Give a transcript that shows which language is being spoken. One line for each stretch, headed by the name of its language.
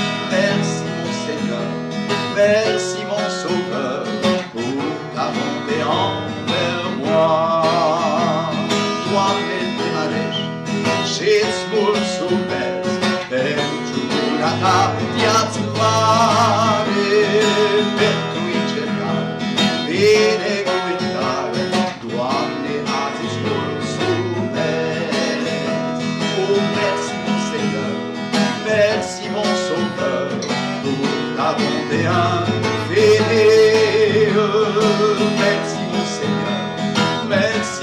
French: Merci mon Seigneur, merci mon Sauveur, pour ta bonté envers moi.
Romanian: Doamne, te mărești și-ți mulțumesc pentru bunătatea-ți mare, pentru încercare, binecuvântare, Doamne, azi îți mulțumesc.
French: Oh, merci mon Seigneur, merci mon Sauveur, pour ta bonté infinie. Merci mon Seigneur, merci